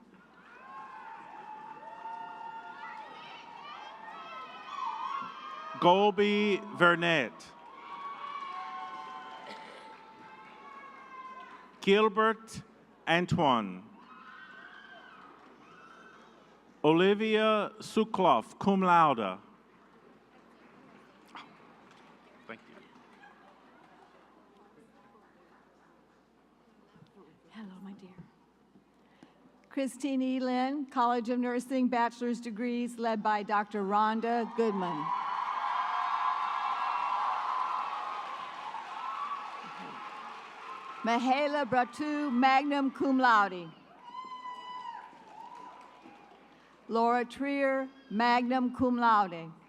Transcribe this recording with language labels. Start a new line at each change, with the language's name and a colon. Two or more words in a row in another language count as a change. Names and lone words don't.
English: Golby Vernet. Gilbert Antoine. Olivia Sukloff,
Latin: cum laude.
English: Thank you. Hello, my dear. Christine Elin, College of Nursing, bachelor's degrees, led by Dr. Rhonda Goodman. Mihaela Bratu,
Latin: magna cum laude.
English: Laura Trier,
Latin: magna cum laude.